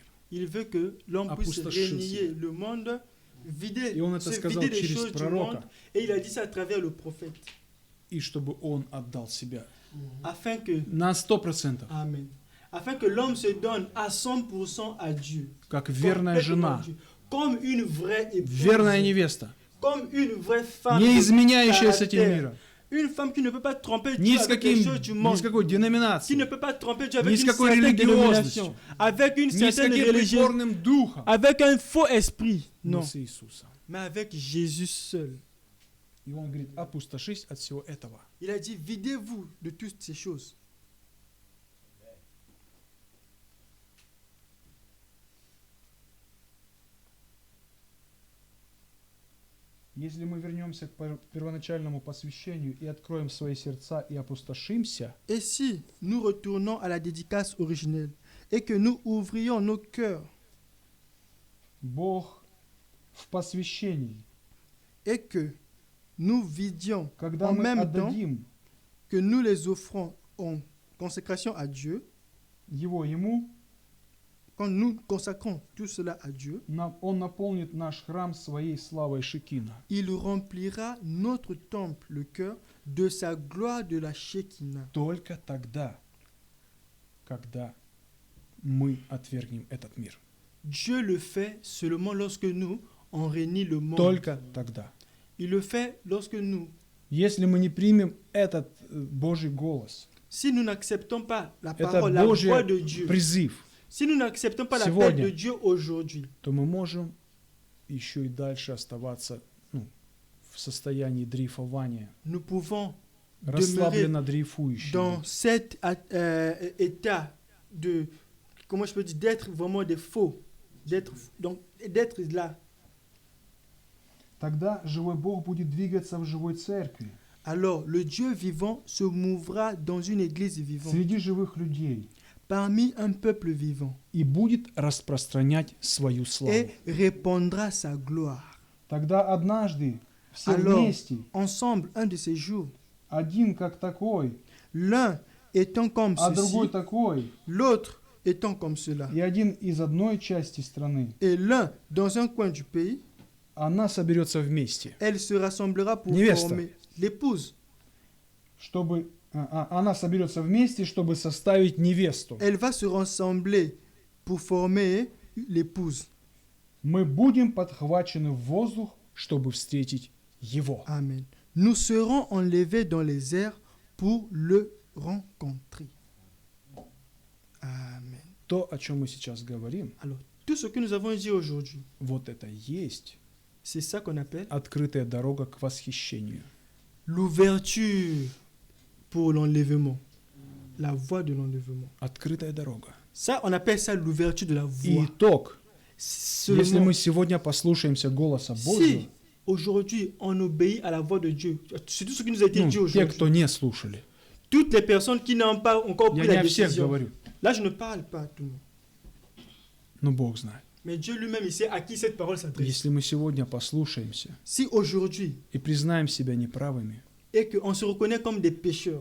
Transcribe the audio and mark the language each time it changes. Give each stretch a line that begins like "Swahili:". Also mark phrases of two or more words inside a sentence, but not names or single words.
French: il veut que l'homme puisse
Russian: Опустошился.
French: régner le monde,
Russian: И Он это
French: se
Russian: сказал
French: vider des
Russian: через
French: choses du monde.
Russian: пророка.
French: Et il a dit ça à travers le prophète.
Russian: И чтобы Он отдал себя
French: Afin que,
Russian: на 100%,
French: Amen. Afin que l'homme se donne à 100% à Dieu.
Russian: как верная
French: Complètement à
Russian: жена,
French: Dieu. Comme une vraie épouse.
Russian: верная невеста,
French: Comme une vraie femme.
Russian: не
French: de
Russian: изменяющаяся этим
French: caractère.
Russian: миром,
French: Une femme qui ne peut pas tromper
Russian: ни
French: Dieu
Russian: с,
French: avec les
Russian: каким,
French: choses du
Russian: ни
French: monde.
Russian: с какой
French: Qui
Russian: деноминацией,
French: ne peut pas tromper Dieu avec
Russian: Ни с
French: une
Russian: какой
French: certaine
Russian: религиозностью.
French: dénomination. Avec une
Russian: ни с
French: certaine
Russian: каким
French: religion.
Russian: притворным духом,
French: Avec un faux esprit.
Russian: но
French: Non.
Russian: с Иисусом.
French: Mais avec Jésus seul.
Russian: И Он говорит, опустошись от всего этого.
French: Il a dit, videz-vous de toutes ces choses.
Russian: Если мы вернемся к первоначальному посвящению и откроем свои сердца и опустошимся,
French: Et si nous retournons à la dédicace originelle et que nous ouvrions nos cœurs
Russian: Бог в посвящении,
French: et que nous vidions
Russian: когда
French: en
Russian: мы
French: même temps
Russian: отдадим
French: que nous les offrons en consécration à Dieu,
Russian: Ему,
French: quand nous consacrons tout cela à Dieu,
Russian: Он наполнит наш храм своей славой Шекина.
French: il remplira notre temple, le cœur, de sa gloire de la Shekinah.
Russian: Только тогда, когда мы отвергнем этот мир.
French: Dieu le fait seulement lorsque nous, on réunit le monde.
Russian: Только тогда.
French: Il le fait lorsque nous,
Russian: Если мы не примем этот Божий голос,
French: si nous n'acceptons pas la
Russian: этот
French: parole, la voix
Russian: Божий
French: de Dieu,
Russian: призыв,
French: si nous n'acceptons pas l'appel
Russian: Сегодня.
French: de Dieu aujourd'hui,
Russian: то мы можем еще и дальше оставаться в состоянии дрейфования,
French: nous pouvons demeurer
Russian: расслабленно дрейфующими.
French: dans cet état de, comment je peux dire, d'être vraiment des faux, d'être là.
Russian: Тогда живой Бог будет двигаться в живой церкви,
French: Alors, le Dieu vivant se mouvra dans une église vivante,
Russian: среди живых людей,
French: parmi un peuple vivant,
Russian: и будет распространять свою славу.
French: et répandra sa gloire.
Russian: Тогда однажды все
French: Alors,
Russian: вместе,
French: ensemble, un de ces jours,
Russian: один как такой,
French: l'un étant comme
Russian: а другой
French: ceci,
Russian: такой,
French: l'autre étant comme cela,
Russian: и один из одной части страны,
French: et l'un dans un coin du pays,
Russian: она соберется вместе,
French: elle se rassemblera pour
Russian: Невеста.
French: former l'épouse.
Russian: чтобы она соберется вместе, чтобы составить невесту.
French: Elle va se rassembler pour former l'épouse.
Russian: Мы будем подхвачены в воздух, чтобы встретить Его.
French: Amen. Nous serons enlevés dans les airs pour le rencontrer. Amen.
Russian: То, о чем мы сейчас говорим,
French: Alors, tout ce que nous avons dit aujourd'hui,
Russian: вот это и есть
French: c'est ça qu'on appelle
Russian: открытая дорога к восхищению.
French: l'ouverture pour l'enlèvement. La voie de l'enlèvement.
Russian: Открытая дорога.
French: Ça, on appelle ça l'ouverture de la
Russian: И
French: voie.
Russian: итог, если
French: Seulement,
Russian: мы сегодня послушаемся голоса Божьего,
French: si aujourd'hui on obéit à la voix de Dieu, c'est tout ce qui nous a été
Russian: ну,
French: dit
Russian: те,
French: aujourd'hui.
Russian: кто не слушали,
French: Toutes les personnes qui n'ont pas encore
Russian: я
French: pris
Russian: не
French: la
Russian: о всех
French: décision.
Russian: говорю,
French: Là, je ne parle pas à tout le monde.
Russian: но Бог знает.
French: Mais Dieu lui-même, il sait à qui cette parole s'adresse.
Russian: Если мы сегодня послушаемся
French: Si aujourd'hui,
Russian: и признаем себя неправыми,
French: et qu'on se reconnaît comme des pécheurs,